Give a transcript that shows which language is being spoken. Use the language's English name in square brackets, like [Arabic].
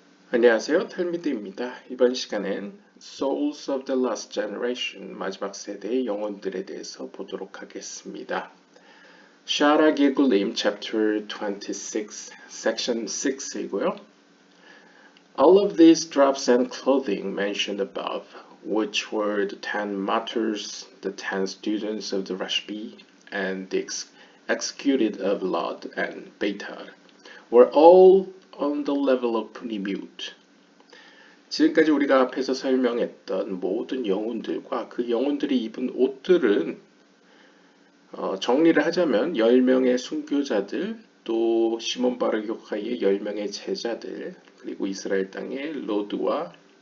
[Korean] 안녕하세요, 탈미드입니다. 이번 시간엔 [English] Souls of the Last Generation, [Korean] 마지막 세대의 영혼들에 대해서 보도록 하겠습니다. 샤라 기글림 Chapter 26, Section 6이고요. [English] All of these drops and clothing mentioned above, which were the 10 martyrs, the 10 students of the Rashbi, and the executed of Lod and Beitar, were all on the level of Punimut. [Korean] 지금까지 우리가 앞에서 설명했던 모든 영혼들과 그 영혼들이 입은 옷들은 정리를 하자면 10명의 순교자들, 또 시몬 바르 요카이의 10명의 제자들, 그리고 이스라엘 땅의 로드와